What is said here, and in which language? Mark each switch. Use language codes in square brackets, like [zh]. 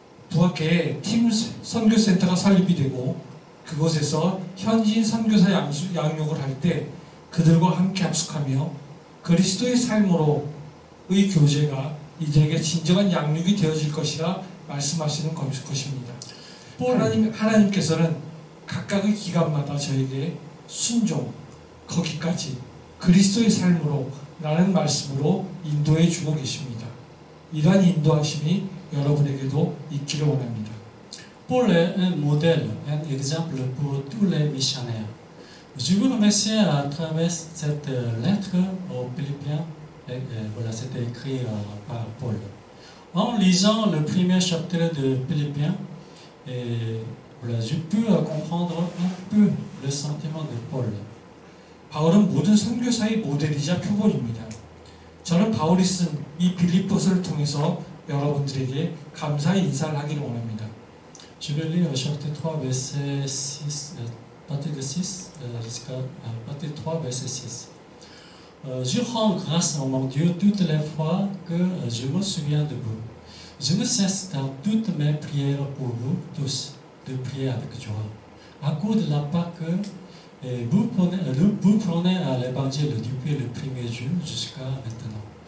[ko] 부학회에 팀 선교센터가 설립이 되고 그곳에서 현지인 선교사 양육을 할 때 그들과 함께 합숙하며 그리스도의 삶으로의 교제가 이들에게 진정한 양육이 되어질 것이라 말씀하시는 것입니다. 하나님께서는 각각의 기간마다 저에게 순종, 거기까지 그리스도의 삶으로 라는 말씀으로 인도해 주고 계십니다. 이러한 인도하심이 여러분에게도 있기를 원합니다. [fr] Paul est un modèle, un exemple pour tous les missionnaires. Je vous remercie à travers cette lettre aux Philippiens. Voilà, c'était écrit par Paul. En lisant le premier chapitre de Philippiens, voilà, j'ai pu comprendre un peu le sentiment de Paul. [ko] 바울은 모든 선교사의 모델이자 표본입니다. 저는 바울이 쓴 이 빌립보서를 통해서 여러분들에게 감사의 인사를 하기를 원합니다. [fr] Je vais lire chapitre 3, verset 6, partir de 6 jusqu'à partir 3, verset 6. Je rends grâce à mon Dieu toutes les fois que je me souviens de vous. Je ne cesse dans toutes mes prières pour vous tous de prier avec joie, à cause de la part que vous prenez à l'évangile depuis le premier jour jusqu'à maintenant.